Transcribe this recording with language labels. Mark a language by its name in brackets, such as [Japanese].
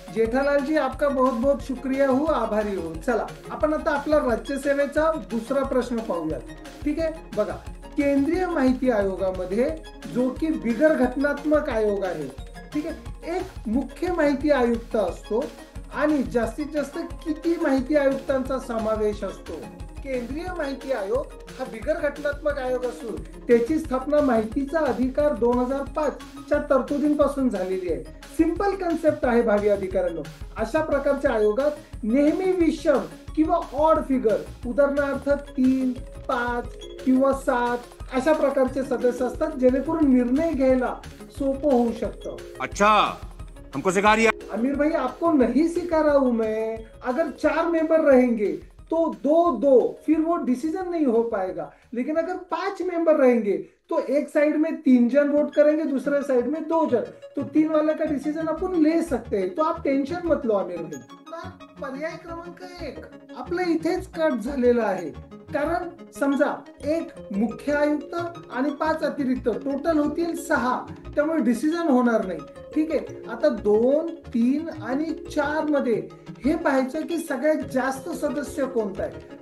[Hindi] जेठालालजी, आपका बहुत बहुत शुक्रिया हूँ, आभारी हूँ. [Marathi] चला, आपण आता आपला राज्यसेवेचा दुसरा प्रश्न पाहूयात. ठीक आहे, बघा, केंद्रीय माहिती आयोगामध्ये जो की बिगर घटनात्मक आयोग आहे, ठीक आहे, एक मुख्य माहिती आयुक्त असतो आणि जास्तीत जास्त किती माहिती आयुक्तांचा समावेश असतो? केंद्रीय माहिती आयोग हा बिगर घटनात्मक आयोग असून त्याची स्थापना माहितीचा अधिकार 2005 च्या तरतुदींपासून झालेली आहे. सिंपल कन्सेप्ट आहे भावी अधिकाऱ्यांनो. अशा प्रकारच्या आयोगात नेहमी विषम किंवा ऑड फिगर, उदाहरणार्थ 3, 5 किंवा 7 अशा प्रकारचे सदस्य असतात जेणेकरून निर्णय घ्यायला सोपं होऊ शकतं. [Hindi] अच्छा, हमको सिखा दिया. आमिर भाई, आपको नहीं सिखा रहा हूं मैं. अगर 4 मेंबर रहेंगे तो 2-2 फिर वो डिसीजन नहीं हो पाएगा. लेकिन अगर 5 मेंबर रहेंगे तो एक साइड में 3 जन वोट करेंगे, दूसरे साइड में 2 जन, तो 3 वाले का डिसीजन अपन ले सकते हैं. तो आप टेन्शन मत लो आमिर भाई. [Marathi] पर्याय क्रमांक 1 आपलं इथेच कट झालेला आहे. कारण समजा एक मुख्य आयुक्त आणि 5 अतिरिक्त टोटल होतील 6, त्यामुळे डिसिजन होणार नाही. ठीक आहे, आता 2, 3 आणि 4 मध्ये हे पाहायचं की सगळ्यात जास्त सदस्य कोणता आहे.